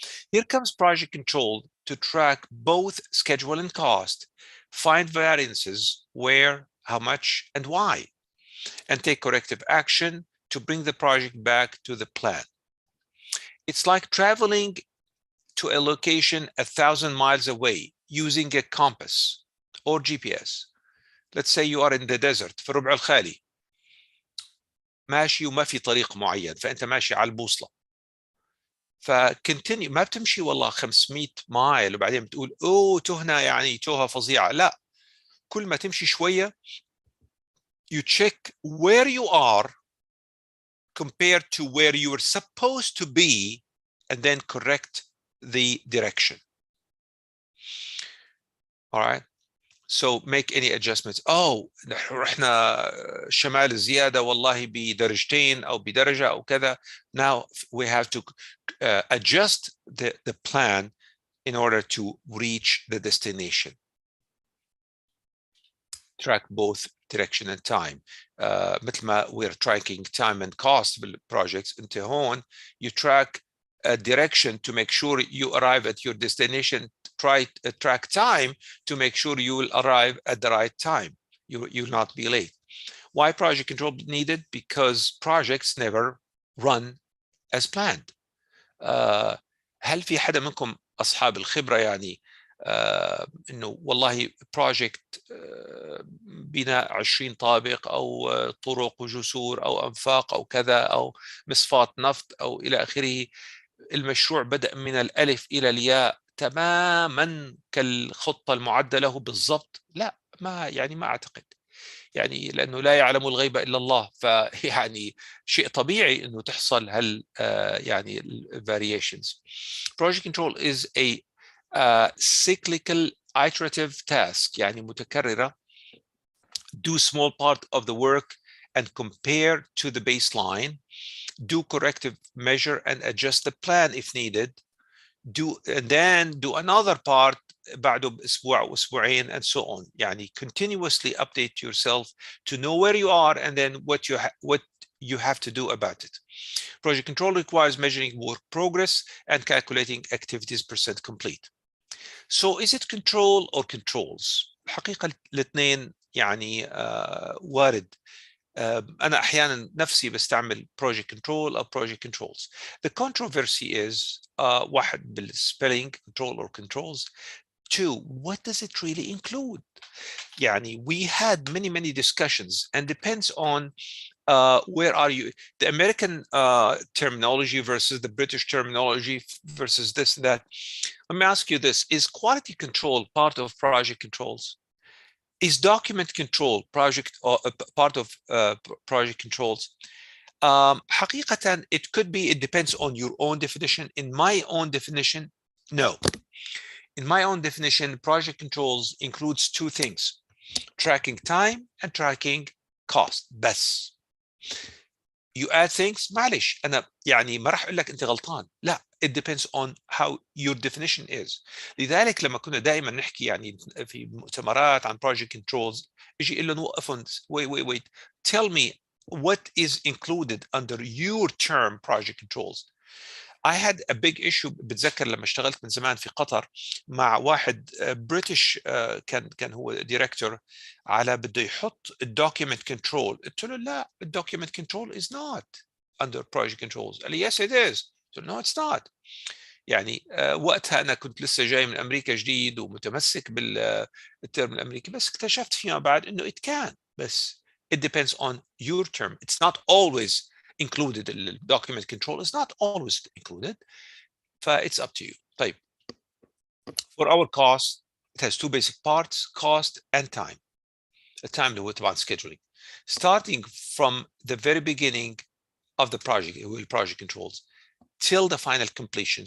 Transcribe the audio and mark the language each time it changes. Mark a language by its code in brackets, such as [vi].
[en] Here comes project control to track both schedule and cost, find variances where, how much, and why, and take corrective action to bring the project back to the plan. It's like traveling to a location 1,000 miles away using a compass or GPS. Let's say you are in the desert [ar] في الربع الخالي ماشي وما في طريق معين فأنت ماشي على البوصلة فكنتينيو ما بتمشي والله 500 مايل وبعدين بتقول اوه تهنا يعني توهة فظيعة لا كل ما تمشي شوية [en] you check where you are compared to where you were supposed to be and then correct the direction. All right, so make any adjustments. [ar] Oh رحنا شمال زيادة والله بدرجتين أو بدرجة أو كذا. [en] Now we have to adjust the plan in order to reach the destination. track both direction and time. [ar] مثل ما [en] we're tracking time and cost بالprojects, [ar] انت هون [en] you track a direction to make sure you arrive at your destination, track time to make sure you will arrive at the right time. You'll not be late. Why project control needed? Because projects never run as planned. [ar] هل في حدا منكم أصحاب الخبرة يعني إنه والله project بناء 20 طابق أو طرق وجسور أو أنفاق أو كذا أو مصفاة نفط أو إلى آخره، المشروع بدأ من الألف إلى الياء تماما كالخطة المعدة له بالضبط؟ لا، ما أعتقد، يعني لأنه لا يعلم الغيب إلا الله، فيعني شيء طبيعي أنه تحصل يعني variations. [en] Project control is a cyclical iterative task، [ar] يعني متكررة. [en] Do small part of the work and compare to the baseline. Do corrective measure and adjust the plan if needed. And then do another part [ar] بعده بأسبوع أو أسبوعين [en] and so on. يعني continuously update yourself to know where you are and then what you have to do about it. Project control requires measuring work progress and calculating activities percent complete. So is it control or controls؟ [ar] الحقيقة الاثنين يعني وارد. أنا أحيانا نفسي بستعمل project control أو project controls. [en] The controversy is واحد بالspelling control or controls. Two, what does it really include? يعني we had many discussions and depends on where are you, the American terminology versus the British terminology versus this and that. Let me ask you this: is quality control part of project controls? Is document control part of project controls? حقيقة, it could be. It depends on your own definition. In my own definition, no. In my own definition, project controls includes two things: tracking time and tracking cost. [ar] بس. [en] You add things, [ar] معلش أنا يعني ما راح أقول لك أنت غلطان. [en] لا, it depends on how your definition is. [ar] لذلك لما كنا دائما نحكي يعني في مؤتمرات عن project controls, يجي يقول لهم وقفهم, [en] wait, tell me what is included under your term project controls. I had a big issue. [ar] بتذكر لما اشتغلت من زمان في قطر مع واحد بريتش كان هو ديريكتور على بده يحط الدوكيمنت كنترول. قلت له لا, الدوكيمنت كنترول [en] is not under project controls. [ar] قال لي [en] yes it is. [ar] قلت له [en] no it's not. [ar] يعني وقتها أنا كنت لسه جاي من أمريكا جديد ومتمسك بالترم الأمريكي, بس اكتشفت فيما بعد إنه [en] it can, [ar] بس [en] it depends on your term. It's not always included. The document control is not always included. It's up to you. [ar] طيب. [en] For our cost, it has two basic parts: cost and time. The time [ar] اللي هو طبعا [en] scheduling. Starting from the very beginning of the project, project controls, till the final completion.